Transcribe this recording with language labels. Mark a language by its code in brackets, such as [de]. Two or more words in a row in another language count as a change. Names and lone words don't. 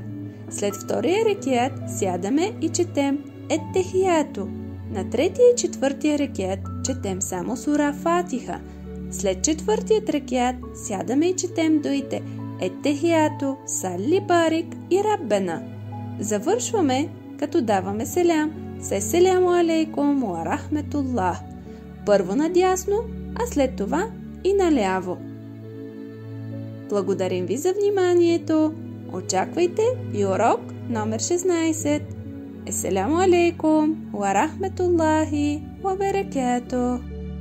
[bg] След втория рекет сядаме и четем Еттехиято. На третия и четвъртия рекет четем само сура Фатиха. След четвъртият рекет сядаме и четем дуите Еттехиято, Салли, Барик и Раббена. Завършваме, като даваме селям с [ar] السلام عليكم و رحمة الله. [bg] Първо надясно, а след това и наляво. Благодарим ви за вниманието. Очаквайте и урок номер 16. [ar] السلام عليكم و رحمة الله و بركاته.